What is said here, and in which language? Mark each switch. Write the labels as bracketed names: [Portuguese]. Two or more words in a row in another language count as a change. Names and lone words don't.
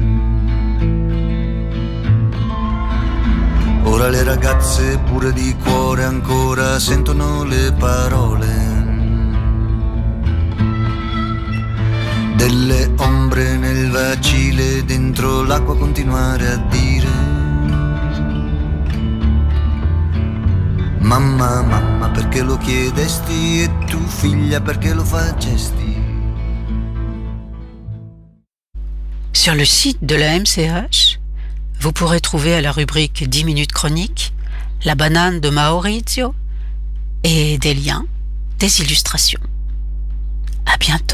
[Italian] Ora le ragazze pure di cuore ancora sentono le parole delle ombre nel vacile, dentro l'acqua continuare a dire: mamma, mamma, perché lo chiedesti? E tu, figlia, perché lo facesti? [French] Sur le site de la MCH, Vous pourrez trouver à la rubrique 10 minutes chroniques la banane de Maurizio et des liens, des illustrations. À bientôt.